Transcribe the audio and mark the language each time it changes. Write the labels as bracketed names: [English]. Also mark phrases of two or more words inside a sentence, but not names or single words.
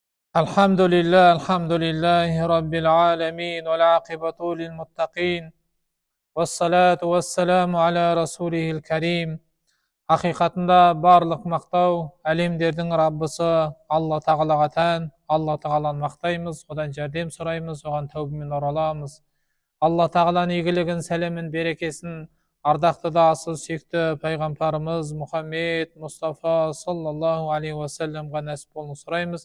[Arabic] الحمد لله رب العالمين والعاقبة للمتقين والصلاة والسلام على رسوله الكريم. [Kazakh] Haqiqatында барлық мақтау әлемдердің Раббысы Алла Тағалаға тән. Алла Тағаланы мақтаймыз, одан жәрдем сұраймыз, оған тәубамен ораламыз. Алла Тағаланың игілігін, сәлемін, берекесін ардақты да асыл сүйікті пайғамбарымыз Мұхаммед Мұстафа [Arabic] صلى الله عليه وسلم [Kazakh] нәсіп болуын сұраймыз.